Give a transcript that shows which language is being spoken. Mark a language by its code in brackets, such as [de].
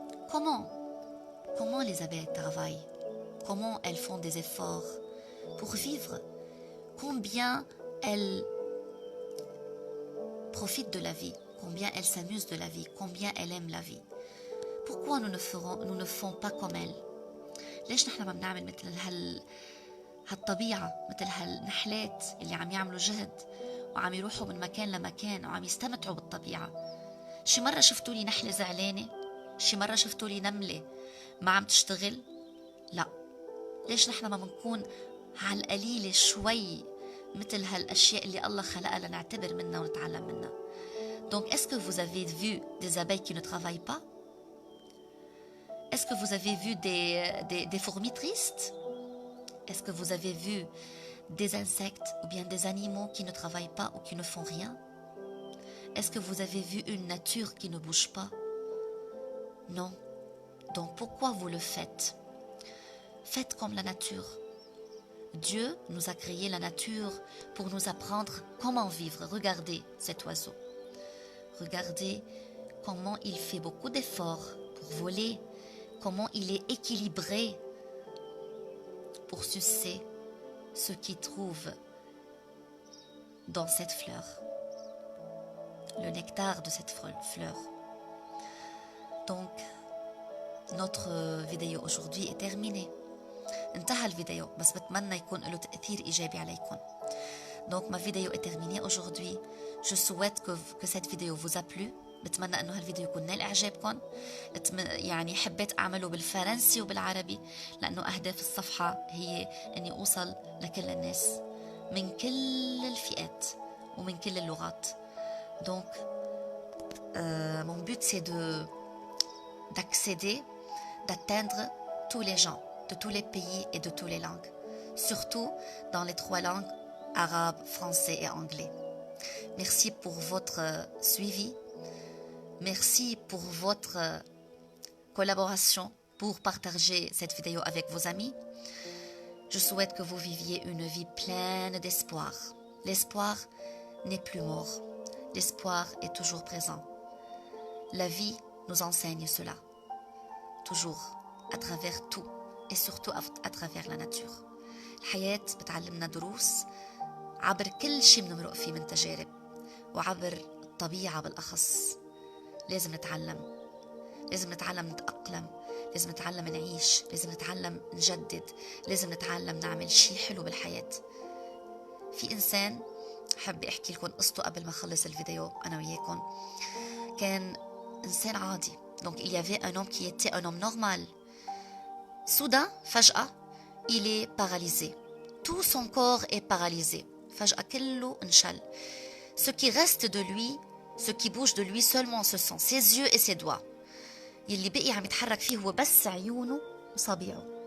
[fr] Comment les abeilles travaillent? Comment elles font des efforts pour vivre? Combien elles profitent de la vie? Combien elles s'amusent de la vie, combien elles aiment la vie. Pourquoi nous ne font pas comme elles? [ar] ليش نحن ما بنعمل مثل هالطبيعة، مثل هالنحلات اللي عم يعملوا جهد وعم يروحوا من مكان لمكان وعم يستمتعوا بالطبيعة؟ شي مرة شفتوا لي نحلة زعلانة؟ شي مرة شفتوا لي نملة ما عم تشتغل؟ لا. ليش نحن ما بنكون على القليلة شوي مثل هالأشياء اللي الله خلقها لنعتبر منها ونتعلم منها؟ [fr] Donc, est-ce que vous avez vu des abeilles qui ne travaillent pas? Est-ce que vous avez vu des fourmis tristes? Est-ce que vous avez vu des insectes ou bien des animaux qui ne travaillent pas ou qui ne font rien? Est-ce que vous avez vu une nature qui ne bouge pas? Non. Donc, pourquoi vous le faites? Faites comme la nature. Dieu nous a créé la nature pour nous apprendre comment vivre. Regardez cet oiseau. Regardez comment il fait beaucoup d'efforts pour voler, comment il est équilibré pour sucer ce qu'il trouve dans cette fleur, le nectar de cette fleur. Donc, notre vidéo aujourd'hui est terminée. [ar] انتهى الفيديو بس بتمنى يكون له تأثير إيجابي عليكم. [fr] Donc ma vidéo est terminée aujourd'hui. Je souhaite que cette vidéo vous a plu. [ar] بتمنى انه هالفيديو يكون نال اعجابكم. يعني حبيت اعمله بالفرنسي وبالعربي لانه اهداف الصفحة هي اني اوصل لكل الناس من كل الفئات ومن كل اللغات. [fr] Donc mon but c'est d'accéder, d'atteindre tous les gens, de tous les pays et de toutes les langues, surtout dans les 3 langues, arabe, français et anglais. Merci pour votre suivi, merci pour votre collaboration, pour partager cette vidéo avec vos amis. Je souhaite que vous viviez une vie pleine d'espoir. L'espoir n'est plus mort, l'espoir est toujours présent. La vie nous enseigne cela, toujours, à travers tout et surtout à travers la nature. [ar] الحياة بتعلمنا دروس عبر كل شيء بنمرق فيه من تجارب وعبر الطبيعة بالأخص. لازم نتعلم نتأقلم، لازم نتعلم نعيش، لازم نتعلم نجدد، لازم نتعلم نعمل شيء حلو بالحياة. في إنسان حابة أحكي لكم قصته قبل ما أخلص الفيديو أنا وياكم. كان إنسان عادي. [fr] Donc il y avait un homme qui était un homme normal. Soudain, [ar] فجأة, [fr] il est paralysé. Tout son corps est paralysé. [ar] فجأة كله انشل. [fr] Ce qui reste de lui, ce qui bouge de lui seulement ce sont ses yeux et ses doigts. [ar] يلي بقي عم يتحرك فيه هو بس عيونه وصابعه.